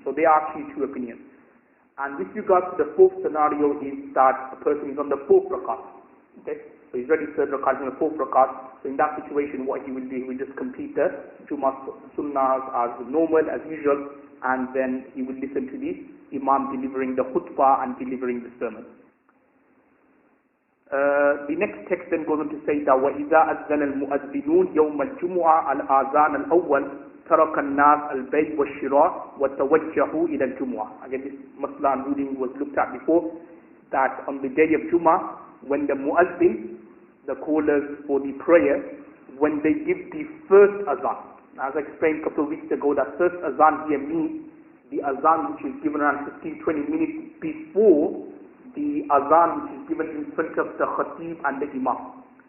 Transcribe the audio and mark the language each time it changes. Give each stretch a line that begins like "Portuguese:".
English: So there are actually 2 opinions. And with regard to the 4th scenario is that a person is on the 4th rakat. Okay? So he's ready 3rd rakat and the 4th rakat. So in that situation, what he will do, he will just complete the Jummah Sunnahs as normal, as usual, and then he will listen to the Imam delivering the khutbah and delivering the sermon. The next text then goes on to say that
Arabic: وَإِذَا أَذَّنَ الْمُؤَذِّنُونَ يَوْمَ الْجُمُعَةِ الْآذَانَ الْأَوَّلِ تَرَكَ النَّاسَ الْبَيْعَ وَالشِّرَاءَ وَتَوَجَّهُوا إِلَى الْجُمُعَةِ.
English: Again, this masla and ruling was looked at before, that on the day of Jummah, when the muazzin, the callers for the prayer, when they give the first azan. As I explained a couple of weeks ago, that first azan here means the azan which is given around 15-20 minutes before the azan which is given in front of the khatib and the imam.